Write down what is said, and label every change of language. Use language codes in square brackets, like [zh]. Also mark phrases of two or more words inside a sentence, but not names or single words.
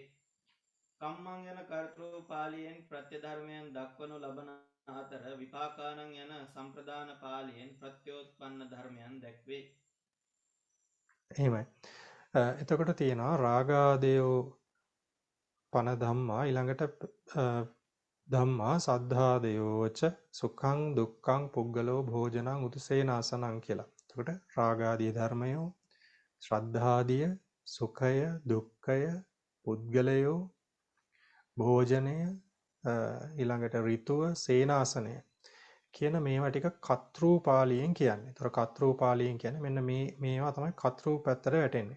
[si] කම්මං යන කර්තෘපාලියෙන් ප්‍රත්‍යධර්මයන් දක්වනු ලබන අතර විපාකානං යන සම්ප්‍රදාන පාලියෙන් ප්‍රත්‍යෝත්පන්න ධර්මයන් දැක්වේ. එහෙමයි. එතකොට තියෙනවා [pi] රාගාදයෝ පන ධම්මා ඊළඟට ධම්මා සද්ධාදයෝච සුඛං දුක්ඛං පුග්ගලෝ භෝජනං උතුසේනාසනං කියලා. [si] එතකොට රාගාදී ධර්මයෝ ශ්‍රද්ධාදිය සුඛය දුක්ඛය පුද්ගලයෝ භෝජනය ඊළඟට ඍතුව සේනාසනය කියන මේවා ටික කර්තෘපාලියෙන් කියන්නේ. ඒතර කර්තෘපාලියෙන් කියන්නේ මෙන්න මේවා තමයි කර්තෘ පැත්තට වැටෙන්නේ.